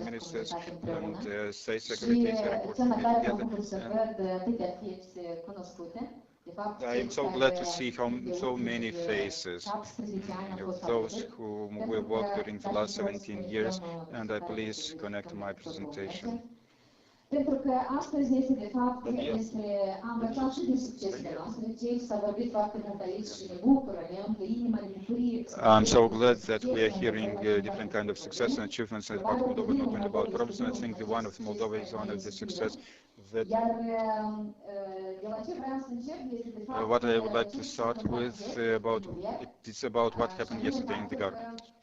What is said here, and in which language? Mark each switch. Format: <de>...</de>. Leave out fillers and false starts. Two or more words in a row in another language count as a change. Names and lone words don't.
<en>Ministers, and State Secretaries are important to be together. I am so glad to see so many faces of those whom we worked during the last 17 years, and I please connect to my presentation.</en> <ro>Pentru că astăzi este, de fapt, am învățat și din succesele noastre, deci s-a vorbit foarte mult aici și ne bucură, ne umple inima de bucurie.</ro> <en>I'm so glad that we are hearing different kind of success and achievements in the part of Moldova, not only about problems, and I think the one of Moldova is one of the success that what I would like to start with it's about what happened yesterday in the government.</en>